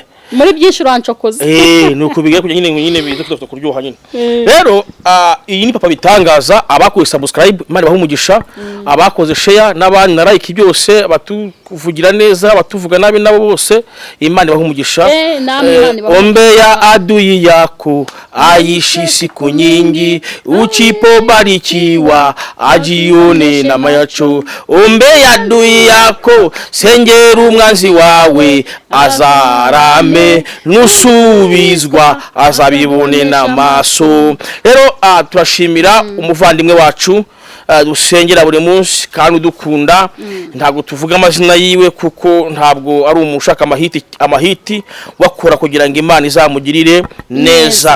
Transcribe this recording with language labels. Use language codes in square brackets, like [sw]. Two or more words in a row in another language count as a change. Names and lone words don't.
[rw] Muri byinshi urancokoza. Nuko bigiye kujya nyine bize kudafite kuryoha nyine. Rero iyi ni Papa Bitangaza abakoze subscribe Imana baha umugisha, abakoze share n'abandi na like byose batuvugira neza batuvuga nabi nabo bose Imana baha umugisha. [sw] Ombe ya adui yako aishi siku nyingi, uchipobarikiwa ajione na mayacho. Ombe ya adui yako [rw] sengera umwanzi wawe azarame nusubizwa azabibone n'amaso. Rero turashimira umuvandimwe wacu dusengera buri munsi kandi udukunda. Ntabwo tuvuga amazina yiwe kuko ntabwo ari umushaka amahiti wakora kugira ngo Imana izamugirire neza.